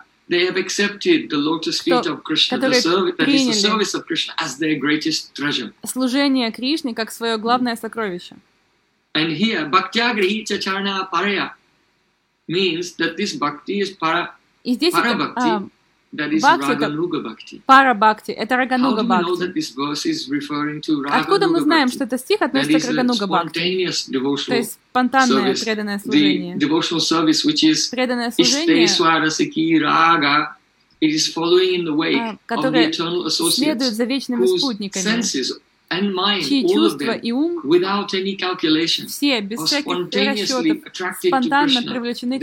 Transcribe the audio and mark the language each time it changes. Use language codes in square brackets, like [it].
[en] they have accepted the lotus feet of Krishna, that is the service of Krishna as their greatest treasure. [ru] Служение Кришне как свое главное сокровище. [en] And here, [sa] bhakti grihita charna paraya [en] means that this bhakti is para. [ru] И здесь para bhakti. Бхакти — это пара-бхакти, это рагануга-бхакти. Откуда мы знаем, что этот стих относится к рагануга-бхакти? То есть спонтанное преданное служение. Преданное служение, которое следует за вечными спутниками, чьи чувства и ум все без всяких расчетов спонтанно привлечены к